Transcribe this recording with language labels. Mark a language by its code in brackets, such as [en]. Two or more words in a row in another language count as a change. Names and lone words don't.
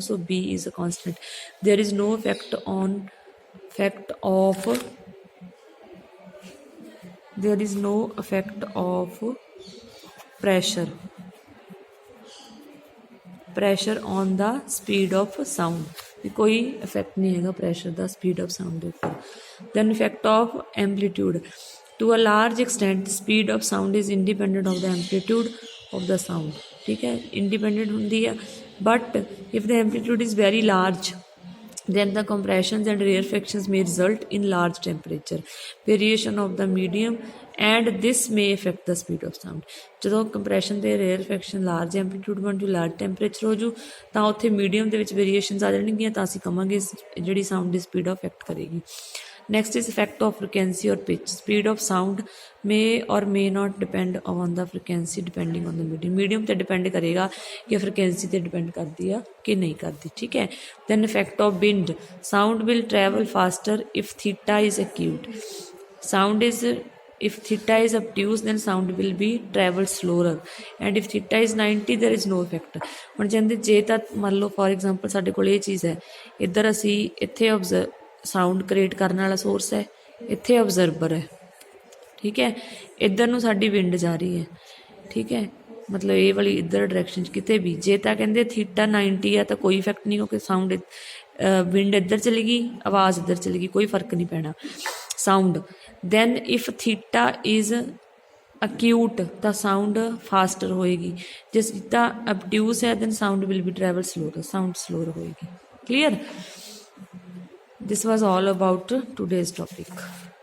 [en] So B is a constant. There is no effect of pressure on the speed of sound. [hi] कोई इफेक्ट नहीं है pressure दा [en] speed of sound [hi] के ऊपर. [en] Then effect of amplitude. To a large extent, the speed of sound is independent of the amplitude of the sound. [hi] ठीक है, independent होती है. [en] But if the amplitude is very large, then the compressions and rarefactions may result in large temperature variation of the medium, and this may affect the speed of sound. [pa] ਜਦੋਂ ਕੰਪਰੈਸ਼ਨ ਤੇ ਰੇਅਰਫੈਕਸ਼ਨ [en] large amplitude [pa] ਬਣ ਜੂ, [en] large temperature [pa] ਹੋ ਜੂ, ਤਾਂ ਉੱਥੇ ਮੀਡੀਅਮ ਦੇ ਵਿੱਚ ਵੇਰੀਏਸ਼ਨਸ ਆ ਜਾਣਗੀਆਂ, ਤਾਂ ਅਸੀਂ ਕਵਾਂਗੇ ਜਿਹੜੀ ਸਾਊਂਡ ਦੀ ਸਪੀਡ ਅਫੈਕਟ ਕਰੇਗੀ। [en] Next is effect of frequency or pitch. Speed of sound may or may not depend on the frequency depending on the medium. [pa] Medium ਤੇ depend ਕਰੇਗਾ ਕਿ frequency ਤੇ depend ਕਰਦੀ ਆ ਕਿ ਨਹੀਂ ਕਰਦੀ, ਠੀਕ ਹੈ। [en] Then effect of wind. Sound will travel faster if theta is acute. If theta is obtuse, then sound will be travel slower, and if theta is 90, there is no effect. [pa] ਹੁਣ ਕਹਿੰਦੇ ਜੇ ਤਾਂ ਮੰਨ ਲਓ [en] for example [pa] ਸਾਡੇ ਕੋਲ ਇਹ ਚੀਜ਼ ਹੈ, ਇੱਧਰ ਅਸੀਂ ਇੱਥੇ [en] sound create [pa] ਕਰਨ ਵਾਲਾ ਸੋਰਸ ਹੈ, ਇੱਥੇ ਅਬਜ਼ਰਵਰ ਹੈ, ਠੀਕ ਹੈ, ਇੱਧਰ ਨੂੰ ਸਾਡੀ ਵਿੰਡ ਜਾ ਰਹੀ ਹੈ, ਠੀਕ ਹੈ, ਮਤਲਬ ਇਹ ਵਾਲੀ ਇੱਧਰ ਡਾਇਰੈਕਸ਼ਨ 'ਚ ਕਿਤੇ ਵੀ ਜੇ ਤਾਂ ਕਹਿੰਦੇ ਥੀਟਾ 90 ਆ ਤਾਂ ਕੋਈ ਇਫੈਕਟ ਨਹੀਂ, ਕਿਉਂਕਿ [en] sound wind [pa] ਇੱਧਰ ਚਲੀ ਗਈ, ਆਵਾਜ਼ ਇੱਧਰ ਚਲੀ ਗਈ, ਕੋਈ ਫਰਕ ਨਹੀਂ ਪੈਣਾ ਸਾਊਂਡ। [en] then if theta is acute [pa] ਤਾਂ ਸਾਊਂਡ ਫਾਸਟਰ ਹੋਏਗੀ, ਜੇ ਥੀਟਾ obtuse ਹੈ [en] then sound will be travel slower, sound slower ਹੋਏਗੀ। clear? This was all about today's topic.